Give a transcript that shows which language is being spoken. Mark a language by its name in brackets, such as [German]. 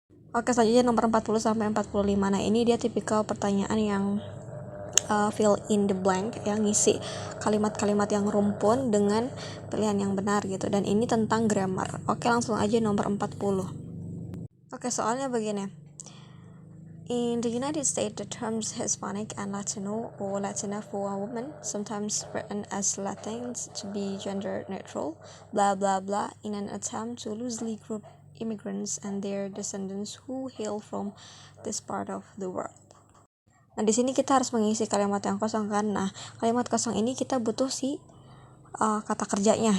[Indonesian] Oke, selanjutnya nomor 40 sampai 45. Nah, ini dia tipikal pertanyaan yang [English] fill in the blank, [Indonesian] yang ngisi kalimat-kalimat yang rumpun dengan pilihan yang benar gitu, dan ini tentang grammar. Oke, langsung aja nomor 40. Oke, soalnya begini. [English] In the United States, the terms Hispanic and Latino or Latina for a woman, sometimes written as Latins to be gender neutral, blah blah blah, in an attempt to loosely group immigrants and their descendants who hail from this part of the world. [Indonesian] Nah, di sini kita harus mengisi kalimat yang kosong kan. Nah, kalimat kosong ini kita butuh si kata kerjanya.